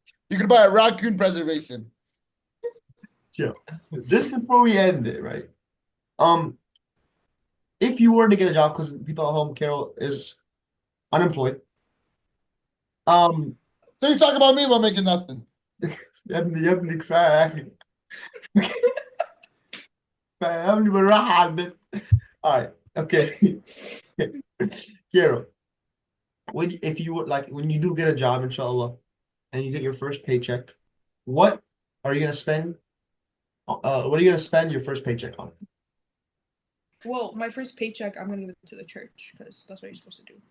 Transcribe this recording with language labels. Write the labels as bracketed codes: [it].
[en] You could buy a raccoon preservation. chill. Just before we end it, right? If you were to get a job, because people at home, Carole is unemployed. So you're talking about me about making nothing. [ar] يا ابني كفايه يا اخي كفايه يا ابني بالراحه على البيت. [en] All right, okay. Carole, if you would like when you do get a job, inshallah, and you get your first paycheck, what are you gonna spend? What are you gonna spend your first paycheck on? Well, my first paycheck, I'm gonna give it to the church because that's what you're supposed to do.